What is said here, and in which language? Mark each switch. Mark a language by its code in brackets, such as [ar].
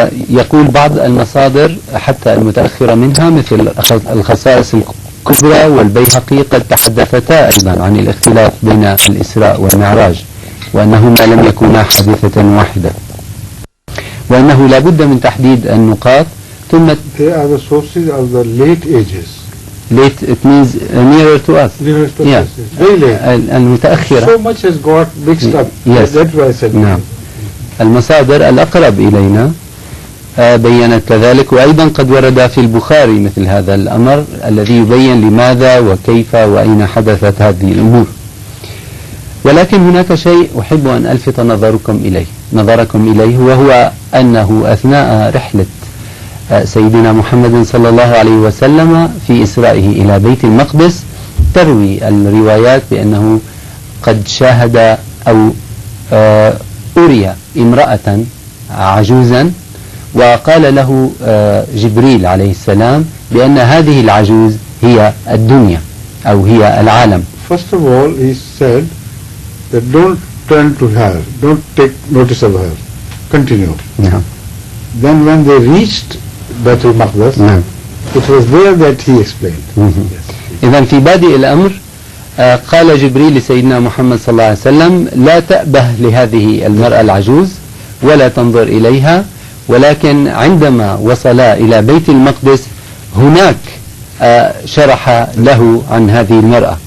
[ar] يقول بعض المصادر حتى المتأخرة منها مثل الخصائص الكبرى والبيهقي قد تحدثتا أيضا عن الاختلاف بين الإسراء والمعراج، وأنهما لم يكونا حادثة واحدة، وأنه لا بد من تحديد النقاط. ثم [en] They are the sources of the late ages. Late, it means nearer to us. Nearer to Yeah. us. Very late. [ar] المتأخرة. [en] So much has got mixed up. Yes. That's why I said. [ar] نعم. المصادر الأقرب إلينا بيّنت كذلك، وأيضا قد ورد في البخاري مثل هذا الأمر الذي يبين لماذا وكيف وأين حدثت هذه الأمور. ولكن هناك شيء أحب أن ألفت نظركم إليه، وهو أنه أثناء رحلة سيدنا محمد صلى الله عليه وسلم في إسرائه إلى بيت المقدس تروي الروايات بأنه قد شاهد أو أري امرأة عجوزا، وقال له جبريل عليه السلام بأن هذه العجوز هي الدنيا أو هي العالم. [en] First of all, he said that don't turn to her, don't take notice of her. continue. [ar] نعم. [en] Then when they reached Baitul Maqdis, [ar] نعم. [en] it was there that he explained. Yes. [ar] إذا في بادئ الأمر قال جبريل لسيدنا محمد صلى الله عليه وسلم لا تأبه لهذه المرأة العجوز ولا تنظر إليها، ولكن عندما وصلا إلى بيت المقدس هناك شرح له عن هذه المرأة.